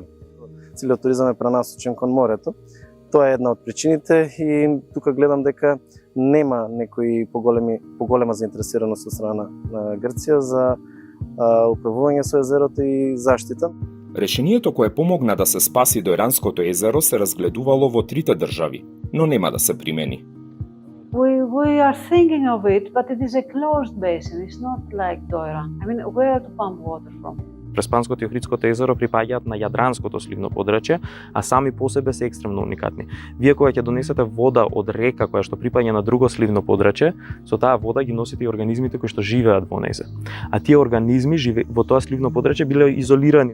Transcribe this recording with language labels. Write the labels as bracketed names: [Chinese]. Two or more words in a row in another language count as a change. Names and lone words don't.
[Macedonian] Целиот туризам е пренасочен кон морето. Тоа е една од причините и тука гледам дека нема некои поголема заинтересираност од страна на Грција за управување со езерото и заштита. Решението кое помогна да се спаси Дојранското езеро се разгледувало во трите држави, но нема да се примени. [English] We are thinking of it, but it is a closed basin. It's not like Doiran. I mean, where to pump water from? [Macedonian] Преспанското и Охридското езеро припаѓаат на Јадранското сливно подрачје, а сами по себе се екстремно уникатни. Вие кога ќе донесете вода од река која што припаѓа на друго сливно подрачје, со таа вода ги носите и организмите кои што живеат во незе. А тие организми во тоа сливно подрачје биле изолирани.